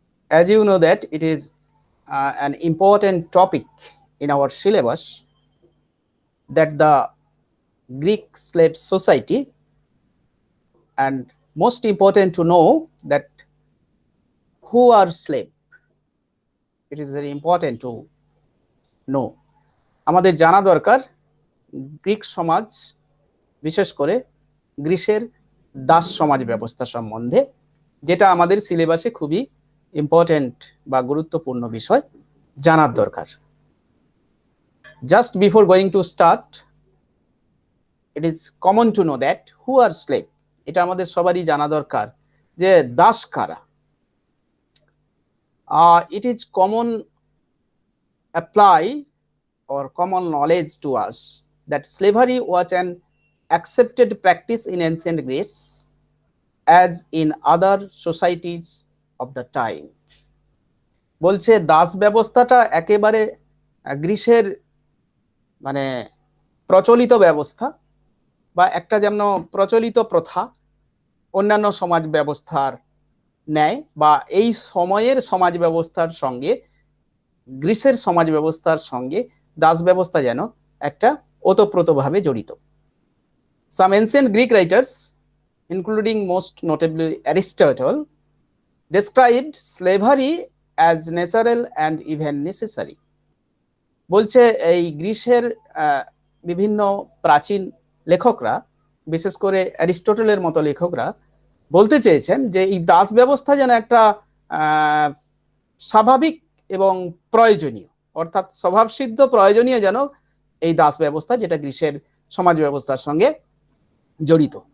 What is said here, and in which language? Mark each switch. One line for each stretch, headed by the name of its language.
English: As you know that it is an important topic in our syllabus, that the Greek slave society, and most important to know that who are slave. It is very important to know.
Bangla: আমাদের জানা দরকার Greek সমাজ, বিশেষ করে গ্রিসের দাস সমাজ ব্যবস্থা সম্বন্ধে, যেটা আমাদের সিলেবাসে খুবই ইম্পর্টেন্ট বা গুরুত্বপূর্ণ বিষয় জানার দরকার।
English: Just before going to start, it is common to know that who are slave.
Bangla: এটা আমাদের সবারই জানা দরকার যে দাস কারা।
English: It is common apply or common knowledge to us that slavery was an accepted practice in ancient Greece as in other societies of the time.
Bangla: বলছে দাস ব্যবস্থাটা একেবারে গ্রিসের মানে প্রচলিত ব্যবস্থা বা একটা যেন প্রচলিত প্রথা অন্যান্য সমাজ ব্যবস্থার ন্যায় বা এই সময়ের সমাজ ব্যবস্থার সঙ্গে গ্রিসের সমাজ ব্যবস্থার সঙ্গে দাস ব্যবস্থা যেন একটা ওতপ্রোতভাবে জড়িত।
English: Some ancient Greek writers, including most notably Aristotle, described slavery as natural and even necessary.
Bangla: বলছে এই গ্রিসের বিভিন্ন প্রাচীন লেখকরা, বিশেষ করে অ্যারিস্টটলের মতো লেখকরা বলতে চেয়েছেন যে এই দাস ব্যবস্থা যেন একটা স্বাভাবিক এবং প্রয়োজনীয়, অর্থাৎ স্বভাবসিদ্ধ প্রয়োজনীয় যেন এই দাস ব্যবস্থা, যেটা গ্রিসের সমাজ ব্যবস্থার সঙ্গে জড়িত।